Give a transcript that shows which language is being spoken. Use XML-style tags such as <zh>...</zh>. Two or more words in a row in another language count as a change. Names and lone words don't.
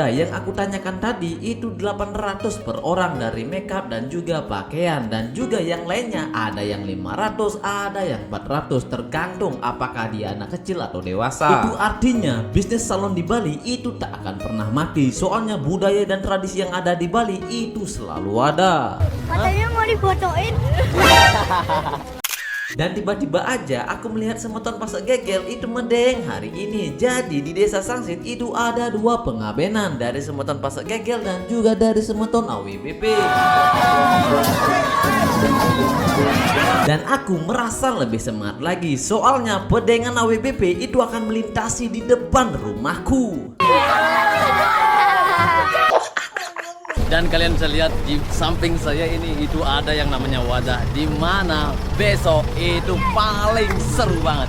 <id>Yang aku tanyakan tadi itu 800 per orang dari makeup dan juga pakaian, dan juga yang lainnya ada yang 500, ada yang 400, tergantung apakah dia anak kecil atau dewasa. Itu artinya bisnis salon di Bali itu tak akan pernah mati, soalnya budaya dan tradisi yang ada di Bali itu selalu ada. Katanya mau dibocoin. Dan tiba-tiba aja aku melihat semeton pasak gegel itu Medeng hari ini. Jadi di Desa Sangsit itu ada dua pengabenan, dari semeton pasak gegel dan juga dari semeton AWBP. Dan aku merasa lebih semangat lagi, soalnya pedengan AWBP itu akan melintasi di depan rumahku. Dan kalian bisa lihat di samping saya ini itu ada yang namanya wadah, di mana besok itu paling seru banget.</id>